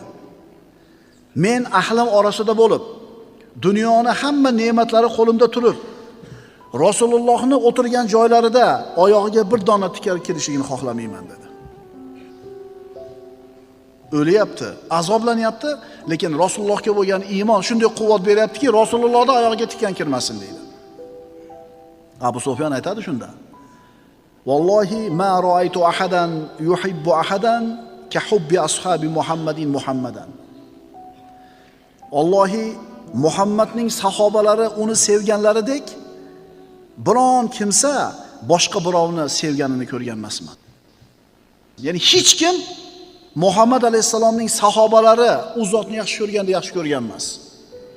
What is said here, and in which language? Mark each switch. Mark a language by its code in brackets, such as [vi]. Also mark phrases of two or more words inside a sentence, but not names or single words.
[uz] "Men ahlim orasida bo'lib, dunyoning hamma ne'matlari qo'limda turib, Rasulullohni o'tirgan joylarida oyog'iga bir dona tikar kelishligini xohlamayman" dedi. O'lyapti, azoblanyapti, lekin Rasulullohga bo'lgan iymon shunday quvvat beryaptiki, Rasulullohning oyog'iga tikan kirmasin deydi. Abu Sufyon aytadi shunda: [ar] "والله ما رأيت أحدا يحب أحدا كحب أصحاب محمد محمدا." [uz] Allohi Muhammadning sahobalari uni sevganlaridek biron kimsa boshqa birovni sevganini ko'rgan emasman. Ya'ni hech kim Muhammad alayhisalomning sahobalari u zotni yaxshi ko'rganda yaxshi ko'rgan emas.